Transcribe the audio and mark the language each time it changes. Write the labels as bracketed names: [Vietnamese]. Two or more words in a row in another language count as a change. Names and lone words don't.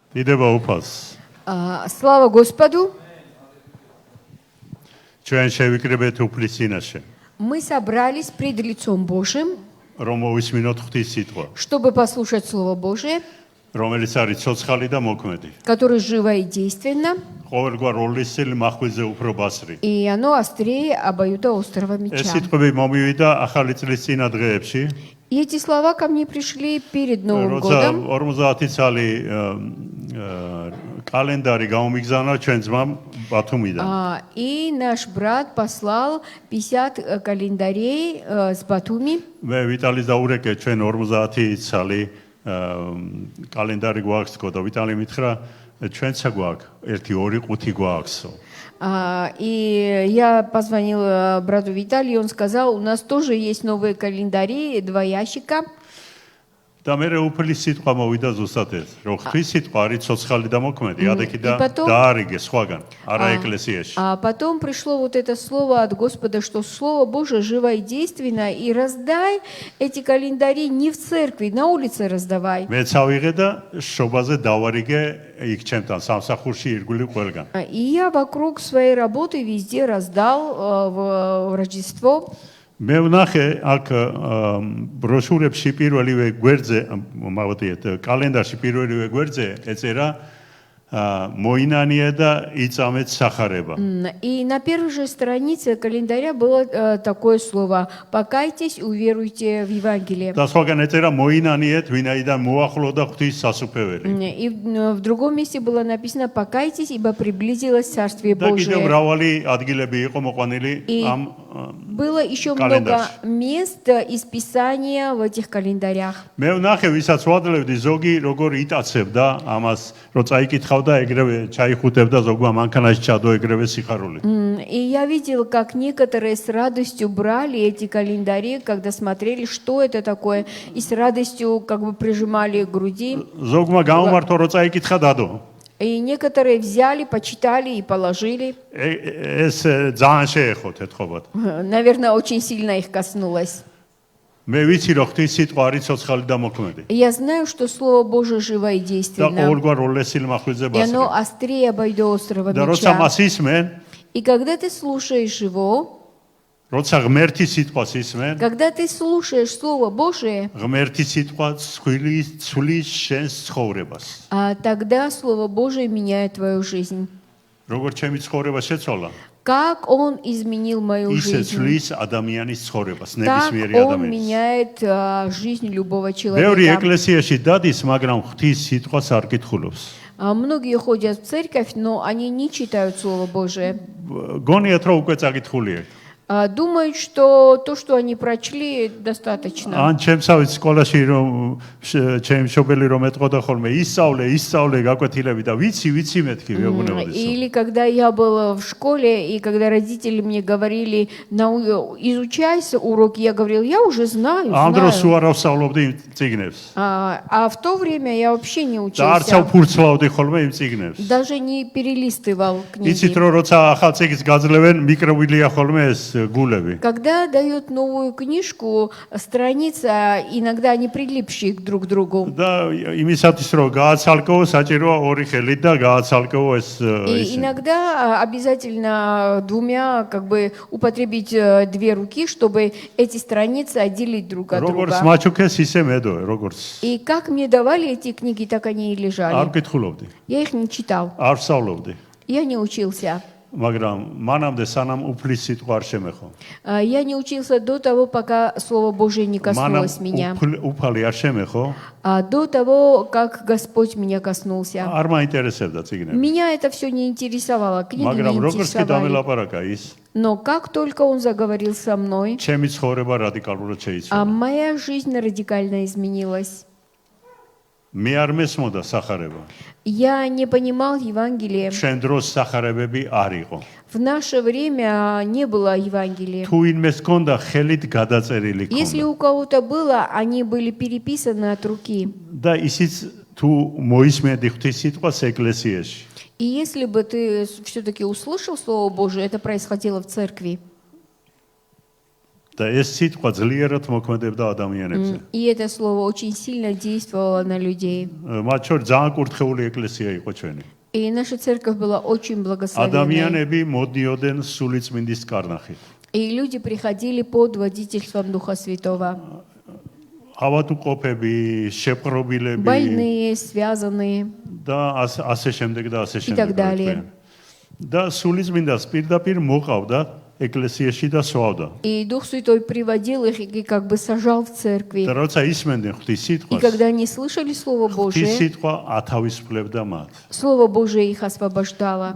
[Georgian] დიდება უფალს. [Russian] Слава Господу! [Georgian] ჩვენ შევიკრიბეთ უფლის წინაშე. [Russian] Мы собрались пред лицом Божьим, [Georgian] რომ მოვისმინოთ ღვთის სიტყვა, [Russian] чтобы послушать Слово Божие, [Georgian] რომელიც არის ცოცხალი და მოქმედი. [Russian] которое живо и действенно, [Georgian] ყოველგვარ როლისწილი მახვილზე უფრო ბასრი. [Russian] и оно острее обоюдоострого [Georgian] ეს [Russian] меча. [Georgian] სიტყვები მომივიდა ახალი წლის წინა დღეებში, [Russian] И эти слова ко мне пришли перед Новым [Georgian] როცა [Russian] годом, [Georgian] 50 წელი კალენდარი გამომიგზავნა ჩვენ ძმამ ბათუმიდან. [Russian] и наш брат послал 50 календарей с Батуми. [Georgian] მე ვიტალის დაურეკე ჩვენ 50 წელი კალენდარი გვაქვს თქო და ვიტალი მითხრა ჩვენცა გვაქვს 1 2 5 გვაქვსო. [Russian] И я позвонил брату Виталию, он сказал, у нас тоже есть новые календари, 2 ящика. [Georgian] და მე უფლის სიტყვა მოვიდა ზუსტად ეს, რომ ღვთის სიტყვა არის ცოცხალი და მოქმედი, ადექი და დაარიგე სხვაგან, არა ეკლესიაში. [Russian] А потом пришло вот это слово от Господа, что Слово Божие живо и действенно, и раздай эти календари не в церкви, на улице раздавай. [Georgian] მე წავიღე და შობაზე დავარიგე იქ ჩემთან სამსახურში ირგული ყველგან. [Russian] И я вокруг своей работы везде раздал в Рождество. [Georgian] მე ვნახე აქ ბროშურებში პირველივე გვერდზე, მოვიდეთ, კალენდარში პირველივე გვერდზე ეწერა მოინანია და იწამეთ სახარება. [Russian] И на первой же странице календаря было такое слово: покайтесь, уверуйте в Евангелие. [Georgian] და სხვაგან ეწერა მოინანიეთ, ვინაიდან მოახლოვდა ღვთის სასუფეველი. [Russian] И в другом месте было написано: покайтесь, ибо приблизилось Царствие [Georgian] და კიდევ [Russian] Божие. [Georgian] მრავალი ადგილები იყო მოყვანილი ამ [Russian] Было еще много мест из Писания в этих календарях. [Georgian] მე ვნახე, ვისაც ვადლებდი, ზოგი როგორ იტაცებდა ამას, რომ წაიკითხავდა, ეგრევე ჩაიხუტებდა, ზოგმა მანქანაში ჩადო, ეგრევე სიხარული. [Russian] И я видел, как некоторые с радостью брали эти календари, когда смотрели, что это такое, и с радостью как бы прижимали к груди. [Georgian] ზოგმა გამომართო, რომ წაიკითხა დადო. [Russian] И некоторые взяли, почитали и положили. [Georgian] ეს ძალიან შეეხოთ ეთხოვათ. [Russian] Наверное, очень сильно их коснулось. [Georgian] მე ვიცი, რომ ღვთის სიტყვა არის ცოცხალი და მოქმედი. [Russian] Я знаю, что Слово Божие живо и [Georgian] და [Russian] действенно. [Georgian] ყოველგვარ როლესილ მახვილზე [Russian] И оно [Georgian] ბასრი. [Russian] острее обоюдоострого [Georgian] და როცა [Russian] меча. [Georgian] მას ისმენ, [Russian] И когда ты слушаешь его, [Georgian] როცა ღმერთის სიტყვას ისმენ, [Russian] когда ты слушаешь Слово Божие, [Georgian] ღმერთის სიტყვა ცვლის შენს ცხოვრებას. [Russian] тогда Слово Божие меняет твою жизнь. [Georgian] როგორც ჩემი ცხოვრება შეცვალა, [Russian] Как Он изменил мою [Georgian] ისე [Russian] жизнь, [Georgian] ცვლის ადამიანის ცხოვრებას, [Russian] так [Georgian] ნებისმიერი [Russian] Он [Georgian] ადამიანის. [Russian] меняет жизнь любого [Georgian] ბევრი [Russian] человека. [Georgian] ეკლესიაში დადის, მაგრამ ღვთის სიტყვას არ კითხულობს. [Russian] Многие ходят в церковь, но они не читают Слово Божие. [Georgian] გონიათ, რომ უკვე წაკითხულია. [Russian] Думают, что то, что они прочли, достаточно. [Georgian] ან ჩემსავით სკოლაში რომ ჩემ მშობელი რომ ეთყოდა ხოლმე ისწავლე გაკვეთილები და ვიცი მეთქი ვეუბნებოდი. [Russian] Или когда я была в школе, и когда родители мне говорили, изучай уроки, я говорил, я уже знаю. [Georgian] ამ დროს უარ ავსწავლობდი იმ წიგნებს. [Russian] А в то время я вообще не [Georgian] და არც [Russian] учился. [Georgian] ავფურცლავდი ხოლმე იმ წიგნებს. [Russian] Даже не перелистывал [Georgian] იცით [Russian] книги. [Georgian] რომ როცა ახალ წიგნს გაძლევენ, მიკროვილია ხოლმე ეს გულები. [Russian] Когда дают новую книжку, страница, иногда они прилипшие друг к другу. [Georgian] და იმისათვის რომ გააცალკეო, საჭიროა ორი ხელით და გააცალკეო ეს [Russian] И иногда обязательно двумя как бы употребить 2 руки, чтобы эти страницы отделить друг от [Georgian] როგორც [Russian] друга. [Georgian] მაჩუქეს ისე მედო, როგორც [Russian] И как мне давали эти книги, так они и [Georgian] არ [Russian] лежали. [Georgian] კითხულობდი, [Russian] Я их не читал, [Georgian] არ ვსწავლობდი. [Russian] я не учился. [Georgian] მაგრამ მანამდე სანამ უფლის სიტყვა არ შემეხო. [Russian] Я не учился до того, пока Слово Божие не [Georgian] მანამ [Russian] коснулось меня. [Georgian] უფალი არ შემეხო, [Russian] До того, как Господь меня коснулся. [Georgian] არ მაინტერესებდა წიგნები. [Russian] Меня это все не интересовало, книги [Georgian] მაგრამ [Russian] не [Georgian] როგორც კი [Russian] интересовали. [Georgian] დამელაპარაკა ის, [Russian] Но как только Он заговорил со мной, [Georgian] ჩემი ცხოვრება რადიკალურად შეიცვალა. [Russian] моя жизнь радикально изменилась. [Georgian] მე არ მესმოდა სახარება. [Russian] Я не понимал Евангелие. [Georgian] შენ დროს სახარებები არ იყო. [Russian] В наше время не было Евангелия. [Georgian] თუ ინმეს კონდა ხელით გადაწერილი [Russian] Если [Georgian] კონდა. [Russian] у кого-то было, они были переписаны от руки. [Georgian] და ისიც თუ მოისმენდი ღვთის სიტყვას ეკლესიაში. [Russian] И если бы ты все-таки услышал Слово Божие, это происходило в церкви. [Georgian] და ეს სიტყვა ძლიერად მოქმედებდა ადამიანებზე. [Russian] И это слово очень сильно действовало на людей. [Georgian] მათ შორის ძალიან კურთხეული ეკლესია იყო ჩვენი. [Russian] И наша церковь была очень благословенной. [Georgian] ადამიანები მოდიოდნენ სულიწმინდის კარნახით. [Russian] И люди приходили под водительством Духа Святого. [Georgian] ავადმყოფები, შეპყრობილები [Russian] Больные, связанные. [Georgian] და ასე შემდეგ და ასე [Russian] И так далее. [Georgian] შემდეგ. და სულიწმინდას პირდაპირ მოყავდა ეკლესიაში და სვავდა. [Russian] И Дух Святой приводил их и как бы сажал в церкви. [Georgian] და როცა ისმენდნენ ღვთის [Russian] И [Georgian] სიტყვას, [Russian] когда они слышали Слово [Georgian] ღვთის [Russian] Божие, [Georgian] სიტყვა ათავისუფლებდა მათ. [Russian] Слово Божие их освобождало.